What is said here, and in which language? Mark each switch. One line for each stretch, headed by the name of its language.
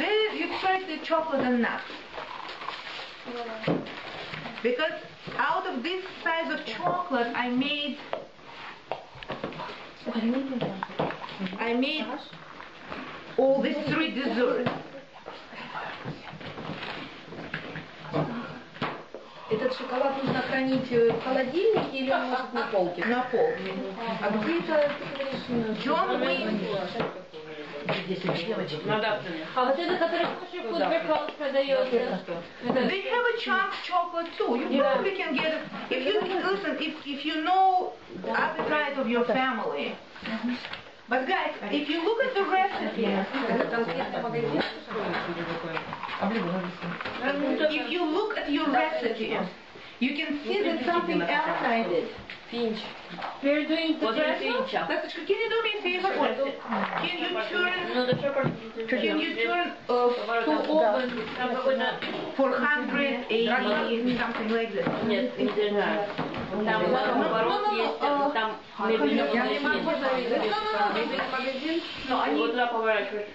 English: You try the chocolate and nuts. Because out of this size of chocolate, I made all these 3 desserts.
Russian: Этот шоколад нужно хранить в холодильнике или может на полке? На полке. А где это? John Wayne. А вот это, который Kosher Food продает,
English: They have a chunk chocolate too. You probably can get it. If you listen, if you know the appetite of your family. But guys, if you look at the recipe, if you look at your recipe, you can see that something else I did. We're doing the pretzel. Can you do me a favor? Can you turn to oven 480, something like that?
Russian: Нет, нельзя. Там наоборот есть, там мебельный магазин. Но они... Вот туда поворачиваешь.